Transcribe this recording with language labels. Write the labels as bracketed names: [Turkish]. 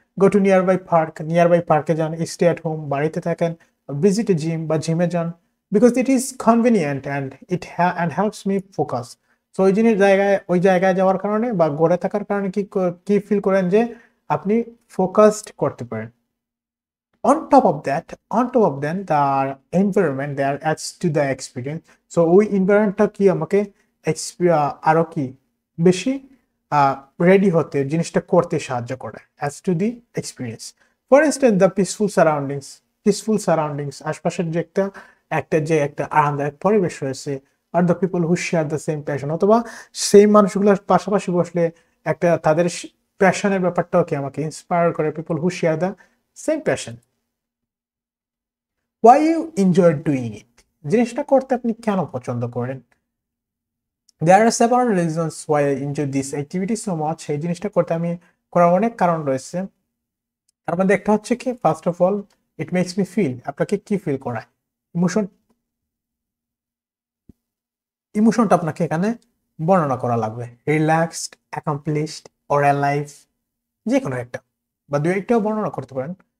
[English] go to nearby [Bangla] পার্কে যান, [English] stay at home, [Bangla] বাড়িতে থাকেন, [English] visit a gym [Bangla] বা জিমে যান, [English] Because it is convenient and and helps me focus. [Bangla] So ওই জায়গায় যাওয়ার কারণে বা গড়ে থাকার কারণে কি ফিল করেন যে আপনি ফোকাসড করতে পারেন। [English] On top of that, the environment there adds to the experience. [Bangla] So ওই এনভায়রনমেন্টটা কি আমাকে আরো কি বেশি রেডি হতে, জিনিসটা করতে সাহায্য করে, [English] adds to the experience. For instance, the peaceful surroundings, [Bangla] আশপাশের যে একটা আরামদায়ক পরিবেশ রয়েছে, আর [English] the people who share the same passion, [Bangla] অথবা সেই মানুষগুলোর পাশাপাশি বসলে একটা তাদের প্যাশনের ব্যাপারটাও কি আমাকে ইন্সপায়ার করে, [English] people who share the same passion. Why you enjoy doing it, [Bangla] জিনিসটা করতে আপনি কেন পছন্দ করেন। [English] There are several reasons why I enjoy this activity so much. [Bangla] এই জিনিসটা করতে আমি করার অনেক কারণ রয়েছে। তার মধ্যে একটা হচ্ছে কি, [English] first of all it makes me feel, [Bangla] আপনাকে কি ফিল করায়, ইমোশন, ইমোশনটা আপনাকে এখানে বর্ণনা করা লাগবে। [English] relaxed, accomplished or alive, [Bangla] যে কোনো একটা বা দুই একটাও বর্ণনা করতে পারেন।